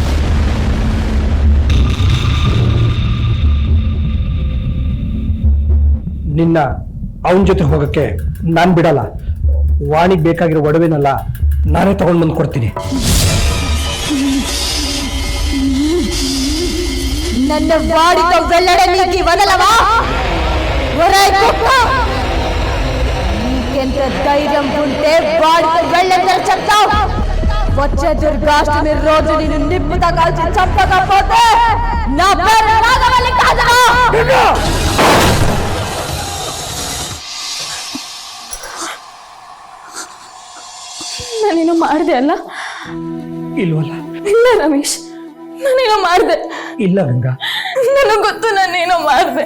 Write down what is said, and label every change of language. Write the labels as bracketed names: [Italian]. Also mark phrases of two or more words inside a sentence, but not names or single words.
[Kannada] ನಿನ್ನ ಅವನ ಜೊತೆ ಹೋಗಕ್ಕೆ ನಾನು ಬಿಡಲ್ಲ. ವಾಣಿಗೆ ಬೇಕಾಗಿರೋ ಒಡವೆನಲ್ಲ ನಾನೇ ತಗೊಂಡು ಬಂದು ಕೊಡ್ತೀನಿ. [Telugu] ನನ್ನ వాడితో వెళ్ళడానికి వదలవా? ఒరేయ్ కుక్క, నీకెంత ధైర్యం ఉంటే వాడితో వెళ్ళొద్దని చెప్తావు? వచ్చే దుర్గాష్టమి రోజు నిన్ను నిప్పుతా కాల్చి చంపకపోతే నా పేరు నాగవల్లి కాదు. [Kannada] ನಾನೇನೋ ಮಾಡಿದೆ ಅಲ್ಲ? ಇಲ್ವಲ್ಲ? ಇಲ್ಲ ರಮೇಶ್, ನಾನೇನೋ ಮಾಡಿದೆ. ಇಲ್ಲ ಗಂಗಾ, ನನಗೆ ಗೊತ್ತು ನಾನೇನೋ ಮಾಡಿದೆ.